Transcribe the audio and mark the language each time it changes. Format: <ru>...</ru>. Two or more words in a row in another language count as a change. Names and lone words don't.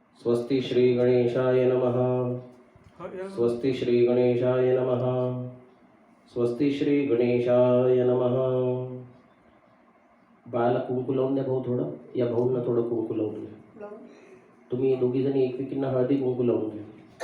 <sa>स्वस्ति श्री गणेशाय नमः। स्वस्ति श्री गणेशाय नमः। स्वस्ति श्री गणेशाय नमः।</sa> <mr>बाळाला कुंकू लावून द्या भाऊ थोडं, या भाऊंना थोडं कुंकू लावून द्या. तुम्ही दोघी जणी एकमेकींना हळदी कुंकू लावून द्या.</mr>